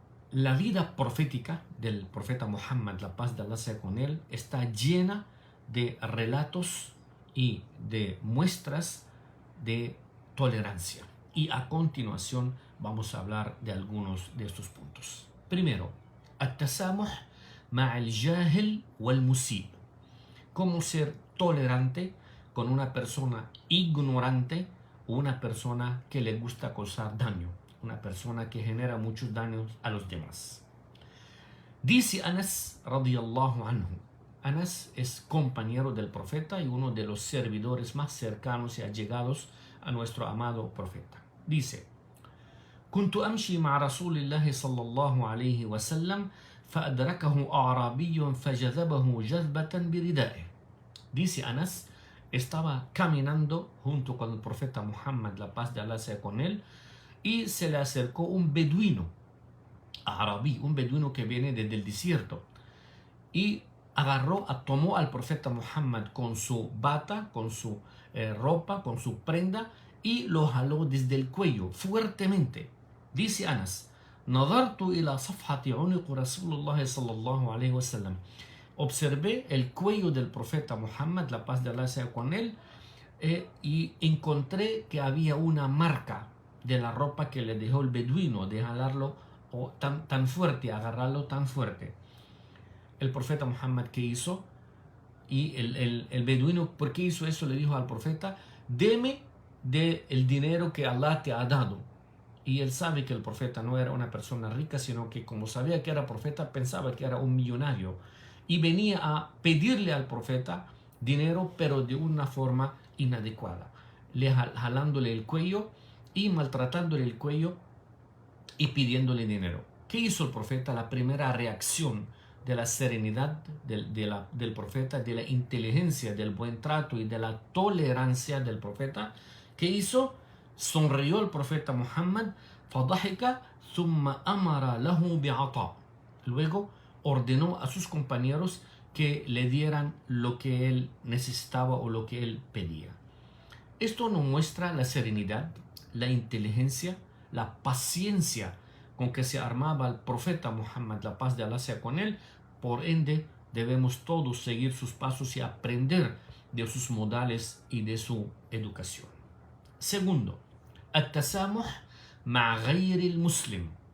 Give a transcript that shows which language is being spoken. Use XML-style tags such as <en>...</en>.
<es>La vida profética del profeta Muhammad, la paz de Allah sea con él, está llena de relatos y de muestras de tolerancia. Y a continuación vamos a hablar de algunos de estos puntos. Primero,</es> <ar>التسامح مع الجاهل والمسيء.</ar> <es>Cómo ser tolerante con una persona ignorante o una persona que le gusta causar daño, una persona que genera muchos daños a los demás. Dice Anas radiyallahu anhu. Anas es compañero del profeta y uno de los servidores más cercanos y allegados a nuestro amado profeta. Dice:</es> <ar>كنت أمشي مع رسول الله صلى الله عليه وسلم فأدركه أعرابي فجذبه جذبة بردائه.</ar> <es>Dice Anas, estaba caminando junto con el profeta Muhammad, la paz de Allah sea con él, y se le acercó un beduino, arabí, un beduino que viene desde el desierto, y tomó al profeta Muhammad con su bata, con su ropa, con su prenda, y lo jaló desde el cuello fuertemente. Dice Anas:</es> <ar>نظرت إلى صفحة عنق رسول الله صلى الله عليه وسلم.</ar> <es>Observé el cuello del profeta Muhammad, la paz de Allah sea con él, y encontré que había una marca de la ropa que le dejó el beduino, de jalarlo tan fuerte, agarrarlo tan fuerte. El profeta Muhammad, ¿qué hizo? Y el beduino, ¿por qué hizo eso? Le dijo al profeta: deme del dinero que Allah te ha dado. Y él sabe que el profeta no era una persona rica, sino que como sabía que era profeta, pensaba que era un millonario. Y venía a pedirle al profeta dinero, pero de una forma inadecuada, jalándole el cuello y maltratándole el cuello y pidiéndole dinero. ¿Qué hizo el profeta? La primera reacción de la serenidad del profeta, de la inteligencia, del buen trato y de la tolerancia del profeta, ¿qué hizo? Sonrió el profeta Muhammad,</es> <ar>فضحك ثم أمر له بعطاء.</ar> <es>Luego ordenó a sus compañeros que le dieran lo que él necesitaba o lo que él pedía. Esto nos muestra la serenidad, la inteligencia, la paciencia con que se armaba el profeta Muhammad, la paz de Allah sea con él. Por ende, debemos todos seguir sus pasos y aprender de sus modales y de su educación. Segundo,</es> <ar>التسامح مع غير المسلم.</ar>